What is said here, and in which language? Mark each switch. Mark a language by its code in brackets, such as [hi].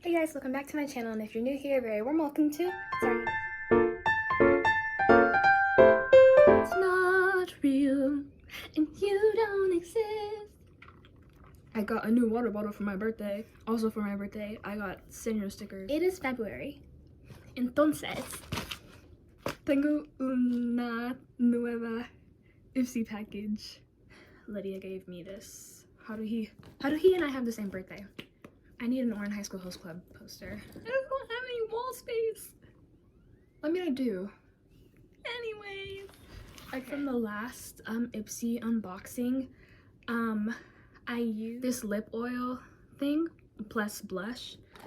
[en] Hey guys, welcome back to my channel, and if you're new here, very warm welcome to Xharianation. It's not real, and you don't exist. I got a new water bottle for my birthday. Also for my birthday, I got senior stickers. It is February. [es] Entonces, tengo una nueva ipsy package. [en] Lydia gave me this. How do he and I have the same birthday? I need an Orange High School Host Club poster. I don't have any wall space. I mean, I do. Anyways, okay. From the last ipsy unboxing, I used this lip oil thing plus blush.